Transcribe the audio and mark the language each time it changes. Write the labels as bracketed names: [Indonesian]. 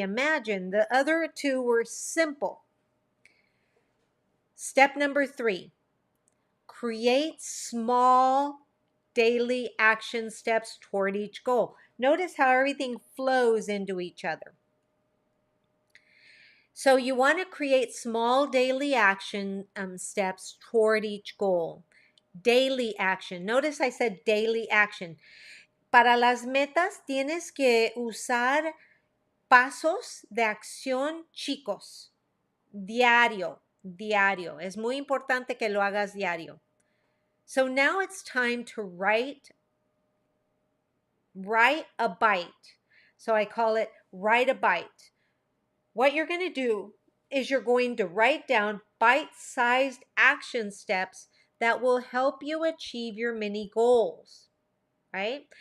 [English] Imagine the other 2 were simple. Step number 3, create small daily action steps toward each goal. Notice how everything flows into each other. So you want to create small daily action steps toward each goal. Daily action. Notice I said daily action. [Spanish] Para las metas tienes que usar pasos de acción chicos. Diario. Es muy importante que lo hagas diario. [English] So now it's time to write a byte. So I call it write a byte. What you're going to do is you're going to write down bite-sized action steps that will help you achieve your mini goals, right?